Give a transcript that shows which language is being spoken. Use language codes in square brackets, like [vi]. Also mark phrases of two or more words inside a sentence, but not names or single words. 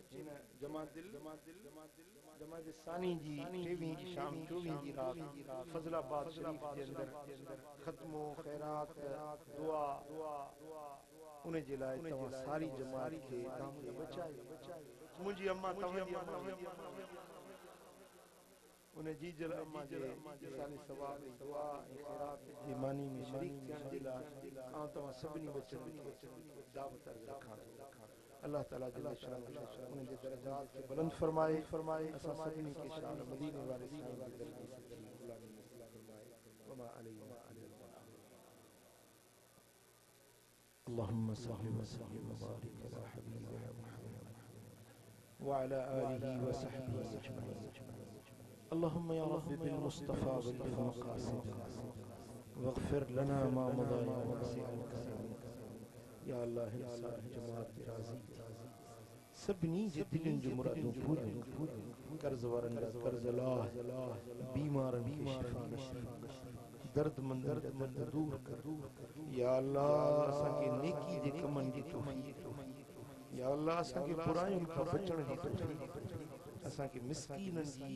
[sd] जमात सानी जी 23 जी शाम 24 जी रात फज़लाबाद शरीफ जे अंदर ख़त्मो खैरात दुआ उन जे लाइ तव्हां सारी जमात खे बचाए मुंहिंजी अम्मा तव्हांजी उन जीजल अम्मा जे साले सवाब दुआ ऐं खैरात जी मानी में शरीक थियण जे लाइ आउं तव्हां सभिनी बचनि खे दावत रखां थो। [ar] الله تعالى جل شأنه [sd] उन जे दरजात खे बुलंद फरमाए असां सभिनी खे शान मदीने वाले साईं जे दरजे से गुलामी नसीब फरमाए [ar] وما علينا اللهم صل وسلم وبارك على حبيبنا محمد وعلى آله وصحبه أجمعين. اللهم يا رب بالمصطفى بالمقاصد واغفر لنا ما مضى يا واسع الكرم يا الله [sd] انصار جماعت راضي سبني जे दिलनि जूं मुरादूं पूरियूं कर्ज़ वारनि जा कर्ज़ लाह बीमारनि खे शिफ़ा नसीब दर्दमंदनि जा दर्द दूर कर [ar] يا الله [sd] असांखे नेकी जे कमनि जी तौफ़ीक़ [ar] يا الله [sd] असांखे बुरायुनि खां बचण जी तौफ़ीक़ असांखे मिस्कीननि जी